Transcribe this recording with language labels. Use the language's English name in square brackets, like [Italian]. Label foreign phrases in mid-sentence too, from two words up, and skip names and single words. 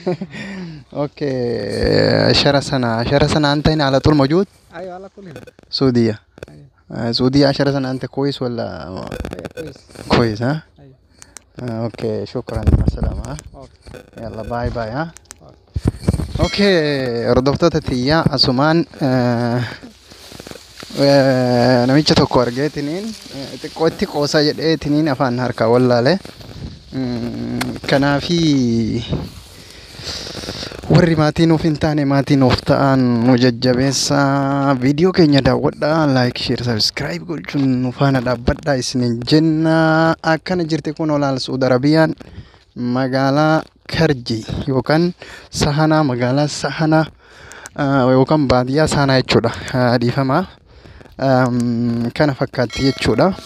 [Arabic] اوكي 10 سنة أنت هنا على طول موجود؟ أيوة على طول هنا. سعودية. أيوة. سعودية 10 سنة أنت كويس ولا؟ أيوة كويس. كويس ها؟ أيوة. اوكي شكرا مع السلامة ها؟ [English] yalla bye [Arabic] ها؟ [Oromo] اوكي hordoftoota asumaan namicha tokko argeetiniin xiqqootti qoosaa jedheetiniin afaan harkaa wallaale kanaafi warri maatii nuuf hin taane maatii nuuf ta'an nu jajjabeessa viidiyoo keenya daawwadhaa [English] laayik sheer sabskiraayib [Oromo] gochuun nu faana dhaabbadhaa isinin jenna akkana jirte kun olaal Saudi Arabiyaan magaalaa Karji yookaan Sahanaa magaalaa Sahanaa yookaan baadiyyaa Sahanaa jechuudha dhiifama kana fakkaatti jechuudha.